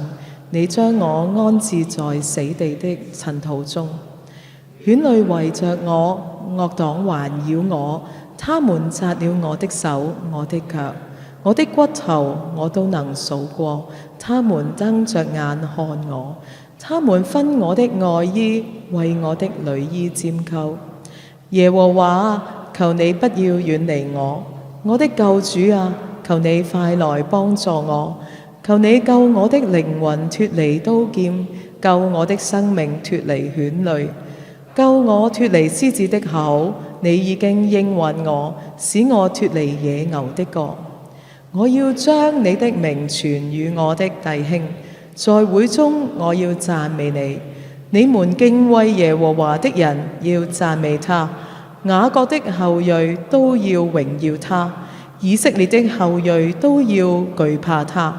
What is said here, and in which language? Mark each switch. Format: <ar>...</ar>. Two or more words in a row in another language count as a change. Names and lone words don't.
<zh>你將我安置在死地的塵土中，犬類圍着我，惡黨環繞我，他們扎了我的手，我的腳，我的骨頭我都能數過，他們瞪着眼看我，他們分我的外衣，為我的裡衣拈鬮。耶和華，求你不要遠離我，我的救主啊，求你快來幫助我。求你救我的靈魂脫離刀劍，救我的生命脫離犬類，救我脫離獅子的口。你已經應允我，使我脫離野牛的角。我要將你的名傳與我的弟兄，在會中我要讚美你。你們敬畏耶和華的人要讚美他，雅各的後裔都要榮耀他，以色列的後裔都要懼怕他。</zh>